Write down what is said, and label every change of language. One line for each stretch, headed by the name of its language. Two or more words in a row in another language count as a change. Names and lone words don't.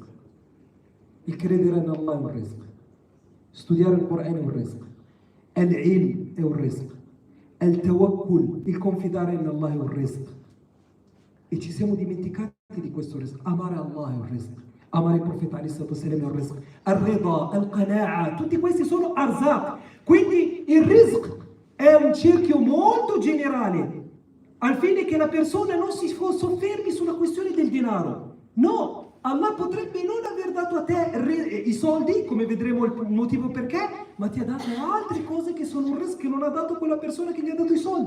Italian: Il credere in Allah è un rizq. Studiare il Corano è un rizq. Al-ilm è un rizq. Al-tawakkul, il confidare in Allah è un rizq. E ci siamo dimenticati di questo rizq. Amare Allah è un rizq. Amare il profeta
Arabic: عليه الصلاة والسلام
Italian: è un rizq.
Arabic: الرضا، القناعة,
Italian: tutti questi sono arzaq. Quindi il rizq è un cerchio molto generale, al fine che la persona non si soffermi sulla questione del denaro. No, Allah potrebbe non aver dato a te i soldi, come vedremo il motivo perché, ma ti ha dato altre cose che sono un rizq che non ha dato quella persona che gli ha dato i soldi.